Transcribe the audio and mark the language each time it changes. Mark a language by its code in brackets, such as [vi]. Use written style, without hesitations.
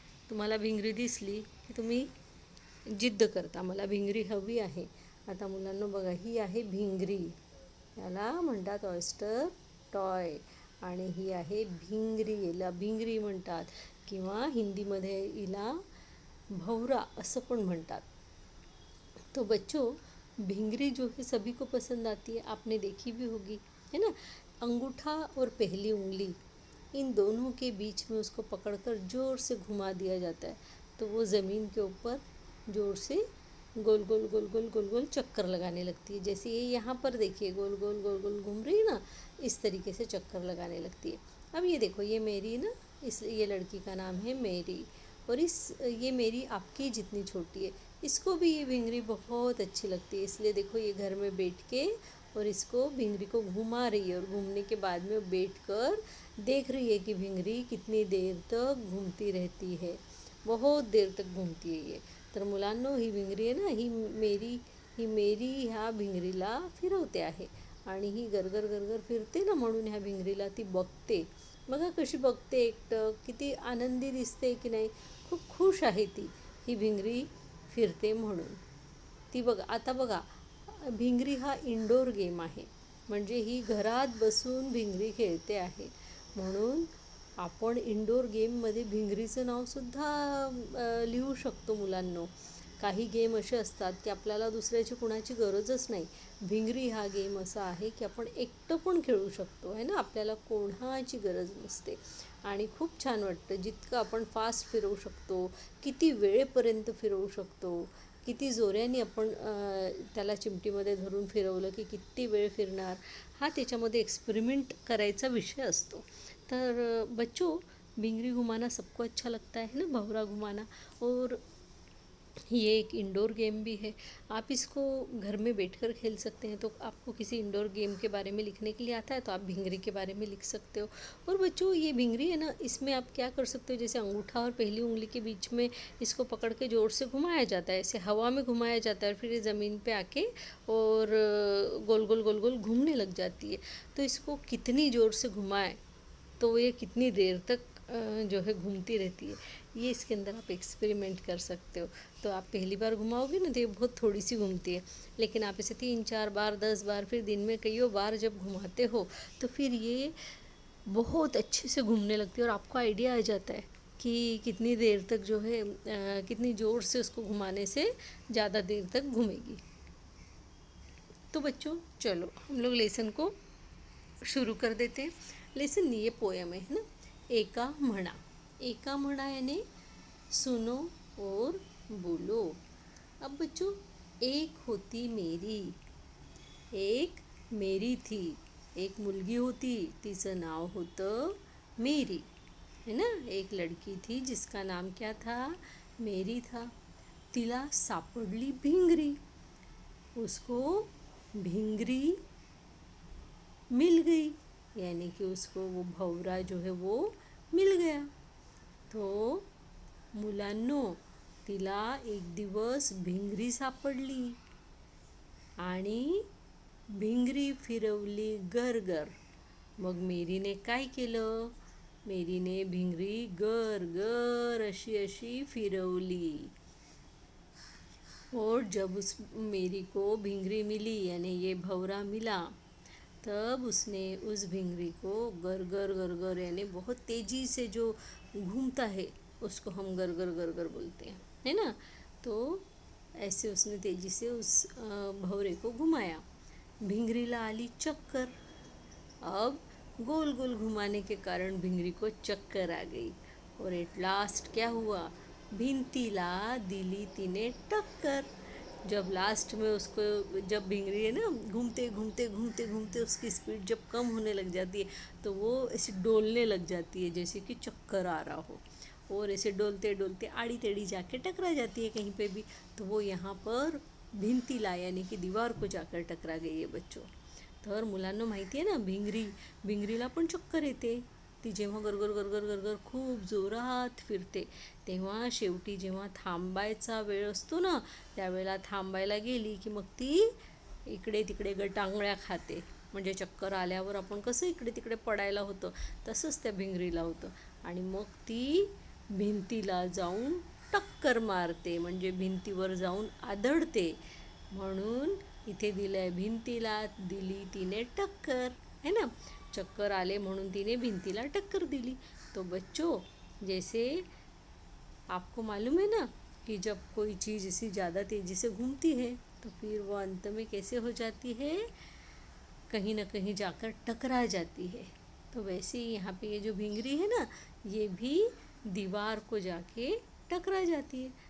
[mr] तुम्हाला भिंगरी दिसली की तुम्ही जिद्द करता, मला भिंगरी हवी आहे. आता मुलांना बघा, ही आहे भिंगरी, याला म्हणतात ऑयस्टर टॉय, आणि ही आहे भिंगरी, याला भिंगरी म्हणतात, किंवा हिंदीमध्ये हिला भवरा असं पण म्हणतात. [hi] तो बच्चों, भिंगरी जो है सभी को पसंद आती है, आपने देखी भी होगी, है ना. अंगूठा और पहली उंगली, इन दोनों के बीच में उसको पकड़कर ज़ोर से घुमा दिया जाता है, तो वो ज़मीन के ऊपर ज़ोर से गोल गोल गोल गोल गोल गोल चक्कर लगाने लगती है. जैसे ये यहाँ पर देखिए गोल गोल गोल गोल घूम रही है ना, इस तरीके से चक्कर लगाने लगती है. अब ये देखो, ये मेरी ना, ये लड़की का नाम है मेरी, और ये मेरी आपकी जितनी छोटी है, इसको भी ये भिंगरी बहुत अच्छी लगती है. इसलिए देखो, ये घर में बैठ के और इसको भिंगरी को घुमा रही है, और घूमने के बाद में बैठकर देख रही है कि भिंगरी कितनी देर तक घूमती रहती है. बहुत देर तक घूमती है ये. [mr] तर मुलांनो, ही भिंगरी आहे ना, ही मेरी ह्या भिंगरीला फिरवते आहे, आणि ही गरगर गरगर फिरते ना, म्हणून ह्या भिंगरीला ती बघते. बघा कशी बघते एकटक, किती आनंदी दिसते की नाही. खूप खुश आहे ती, ही भिंगरी फिरते म्हणून. ती बघा, आता बघा, भिंगरी हा इंडोर गेम आहे, म्हणजे ही घरात बसून भिंगरी खेळते आहे. म्हणून आपण इंडोर गेममध्ये भिंगरीचं नावसुद्धा लिहू शकतो मुलांनो. काही गेम असे असतात की आपल्याला दुसऱ्याची कुणाची गरजच नाही. भिंगरी हा गेम असा आहे की आपण एकटं पण खेळू शकतो, आहे ना. आपल्याला कोणाची गरज नसते, आणि खूप छान वाटतं. जितकं आपण फास्ट फिरवू शकतो, किती वेळेपर्यंत फिरवू शकतो, किती जोऱ्याने आपण त्याला चिमटीमध्ये धरून फिरवलं की किती वेळ फिरणार, हा त्याच्यामध्ये एक्सपेरिमेंट करायचा विषय असतो. [hi] तर बच्चों, भिंगरी घुमाना सबको अच्छा लगता है ना, भंवरा घुमाना. और ये एक इंडोर गेम भी है. आप इसको घर में बैठकर खेल सकते हैं. तो आपको किसी इंडोर गेम के बारे में लिखने के लिए आता है तो आप भिंगरी के बारे में लिख सकते हो. और बच्चों, ये भिंगरी है ना, इसमें आप क्या कर सकते हो, जैसे अंगूठा और पहली उंगली के बीच में इसको पकड़ के ज़ोर से घुमाया जाता है, ऐसे हवा में घुमाया जाता है, और फिर ये ज़मीन पे आके और गोल गोल गोल गोल घूमने लग जाती है. तो इसको कितनी ज़ोर से घुमाए तो ये कितनी देर तक जो है घूमती रहती है, ये इसके अंदर आप एक्सपेरिमेंट कर सकते हो. तो आप पहली बार घुमाओगे ना तो ये बहुत थोड़ी सी घूमती है, लेकिन आप इसे 3-4 बार, 10 बार, फिर दिन में कईयों बार जब घुमाते हो तो फिर ये बहुत अच्छे से घूमने लगती है, और आपको आइडिया आ जाता है कि कितनी देर तक जो है कितनी ज़ोर से उसको घुमाने से ज़्यादा देर तक घूमेगी. तो बच्चों, चलो हम लोग लेसन को शुरू कर देते हैं. लेसन, ये पोएम है ना, [mr] एका म्हणा. एका म्हणा [hi] यानी सुनो और बोलो. अब बच्चों, [mr] एक होती मेरी, [hi] एक मेरी थी, [mr] एक मुलगी होती, तिचं नाव होतं मेरी, है ना. [hi] एक लड़की थी जिसका नाम क्या था, मेरी था. [mr] तिला सापडली भिंगरी, [hi] उसको भिंगरी मिल गई, यानी कि उसको वो भंवरा जो है वो मिल गया. [mr] तो मुलांनो, तिला एक दिवस भिंगरी सापडली आणि भिंगरी फिरवली गर. मग मेरीने काय केलं? मेरीने भिंगरी गर अशी अशी फिरवली. [hi] और जब उस मेरी को भिंगरी मिली यानी ये भंवरा मिला, तब उसने उस भिंगरी को गर यानी बहुत तेज़ी से जो घूमता है उसको हम गर बोलते हैं, है ना. तो ऐसे उसने तेज़ी से उस भंवरे को घुमाया. [mr] भिंगरीला आली चक्कर. [hi] अब गोल गोल घुमाने के कारण भिंगरी को चक्कर आ गई और एट लास्ट क्या हुआ? [mr] भिंतीला दिली तिने टक्कर. [hi] जब लास्ट में उसको, जब भिंगरी है ना घूमते उसकी स्पीड जब कम होने लग जाती है तो वो ऐसे डोलने लग जाती है जैसे कि चक्कर आ रहा हो, और ऐसे डोलते डोलते आड़ी टेढ़ी जाके टकरा जाती है कहीं पे भी. तो वो यहाँ पर भिंतीला यानी कि दीवार को जाकर टकरा गई है बच्चों. [mr] तर मुलांना माहिती आहे ना, भिंगरीला पण चक्कर येते. ती जेव्हा गरगर खूप जोरात फिरते तेव्हा शेवटी जेव्हा थांबायचा वेळ असतो ना, त्यावेळेला थांबायला गेली की मग ती इकडे तिकडे गटांगळ्या खाते. म्हणजे चक्कर आल्यावर आपण कसं इकडे तिकडे पडायला होतं तसंच त्या भिंगरीला होतं. आणि मग ती भिंतीला जाऊन टक्कर मारते, म्हणजे भिंतीवर जाऊन आदळते. म्हणून इथे दिलं आहे, भिंतीला दिली तिने टक्कर, है ना. चक्कर आले म्हणून तिने भिंतीला टक्कर दिली. [hi] तो बच्चों, जैसे आपको मालूम है ना कि जब कोई चीज़ इसी ज़्यादा तेज़ी से घूमती है तो फिर वो अंत में कैसे हो जाती है? कहीं ना कहीं जाकर टकरा जाती है. तो वैसे ही यहाँ पे ये जो भिंगरी है ना, ये भी दीवार को जाके टकरा जाती है.